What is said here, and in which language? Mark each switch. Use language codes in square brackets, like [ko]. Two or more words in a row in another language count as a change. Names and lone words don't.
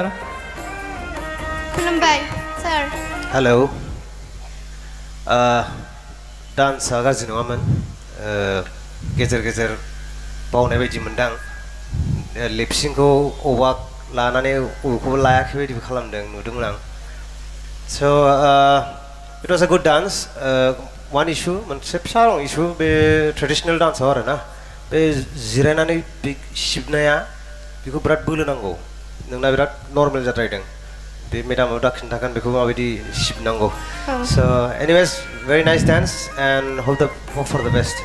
[brx] खुलुमबाय सार। हेलौ। डान्सआ गाज्रि नङामोन, गेजेर गेजेर बावनाय बायदि मोनदां। लिपसिंखौ अबा लानानै अबेखौबो लायाखै बायदिबो खालामदों नुदोंमोन आं। [en] so it was a good dance. one issue, [brx] मोनसे फिसा इशु बे [en] traditional dance [brx] आरो ना, बे जिरायनानै बे सिबनाया बेखौ बिराद बोलो नांगौ। नोंना बिराद नर्मेल जाद्रायदों। बे मेडामाव दा खिन्थागोन बेखौ माबायदि सिबनांगौ। [en] so anyways very nice dance and hope for the best.